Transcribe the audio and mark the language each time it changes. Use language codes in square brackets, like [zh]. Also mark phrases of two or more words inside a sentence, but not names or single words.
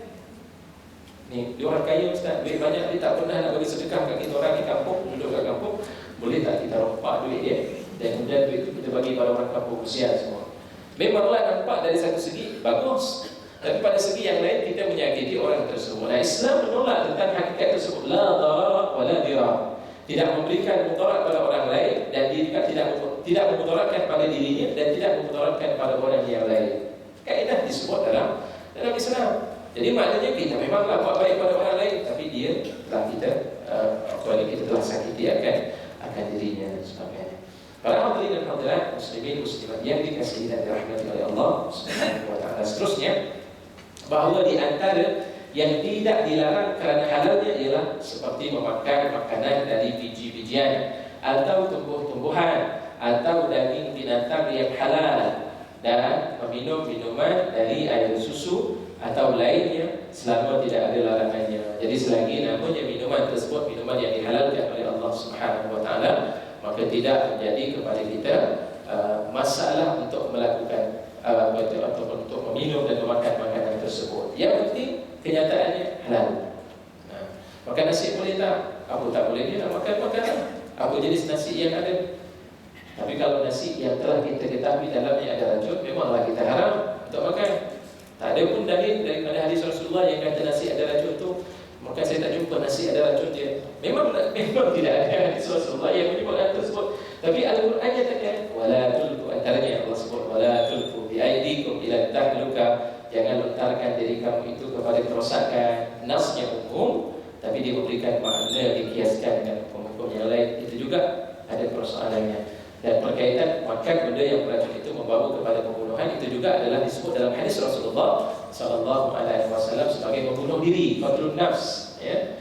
[ms] Ni, dia orang kaya Ustaz, duit banyak, dia tak pernah nak bagi sedekah kat kita orang di kampung, duduk kat kampung. Boleh tak kita rompak duit dia dan kemudian duit itu kita bagi pada orang kampung kesian semua. Memanglah nampak dari satu segi bagus, tapi pada segi yang lain kita menyakiti orang tersebut. Nah, Islam menolak tentang hakikat tersebut. [ar] لا ضرر ولا ضرار. [ms] Tidak memberikan mudarat pada orang lain, dan dia juga tidak memudaratkan pada dirinya dan tidak memudaratkan pada orang yang lain. Kaedah disebut dalam Islam. Jadi maknanya kita memanglah buat baik pada orang lain, tapi dia telah kita telah sakiti akan dirinya dan sebagainya. Para hadirin dan hadirat, muslimin muslimat yang dikasihi dan dirahmati oleh Allah [ar] سبحانه وتعالى. [ms] Seterusnya, bahawa di antara yang tidak dilarang kerana halalnya ialah seperti memakan makanan dari biji-bijian atau tumbuh-tumbuhan atau daging binatang yang halal, dan meminum minuman dari air susu atau lainnya selama tidak ada larangannya. Jadi selagi namanya minuman tersebut minuman yang dihalalkan oleh Allah [ar] سبحانه وتعالى, [ms] maka tidak menjadi kepada kita masalah untuk melakukan ataupun untuk meminum dan memakan makanan tersebut. Yang penting kenyataannya halal. Makan nasi boleh tak? Apa tak boleh, dia nak makan makanan. Apa jenis nasi yang ada? Tapi kalau nasi yang telah kita ketahui dalamnya ada racun, memanglah kita haram untuk makan. Tak ada pun dalil daripada hadis Rasulullah yang kata nasi ada racun tu. Maka saya tak jumpa nasi ada racun dia. Memang tidak ada hadis Rasulullah yang menyebut hal tersebut. Tapi Al-Quran nyatakan [ar] ولا تلقوا, [ms] antaranya Allah sebut [ar] ولا تلقوا بأيديكم إلى التهلكة. [ms] Jangan lontarkan diri kamu itu kepada kerosakan. Nasnya umum, tapi dia memberikan makna dikiaskan dengan hukum-hukum yang lain. Itu juga ada persoalannya. Dan berkaitan makan benda yang beracun itu membawa kepada pembunuhan, itu juga adalah disebut dalam hadis Rasulullah [ar] صلى الله عليه وسلم [ms] sebagai membunuh diri, [ar] قتل النفس, [ms] ya.